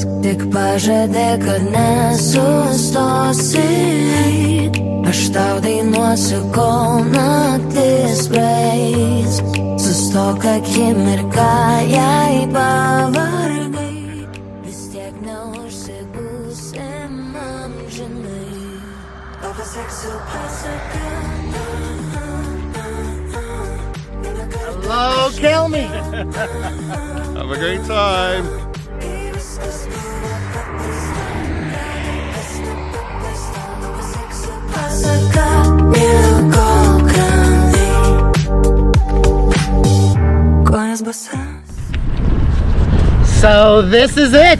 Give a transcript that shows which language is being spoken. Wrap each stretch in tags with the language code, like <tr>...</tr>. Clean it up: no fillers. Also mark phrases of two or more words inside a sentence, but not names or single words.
<lt>Tik pažadėk, kad nesustosi, aš tau dainuosiu, kol naktis praeis. Sustok akimirką, jei pavargai, vis tiek neužsibūsim amžinai. Tau pasieksiu pasaką.</lt> <en>Hello, Kelme. Have a great time. So this is it.</en>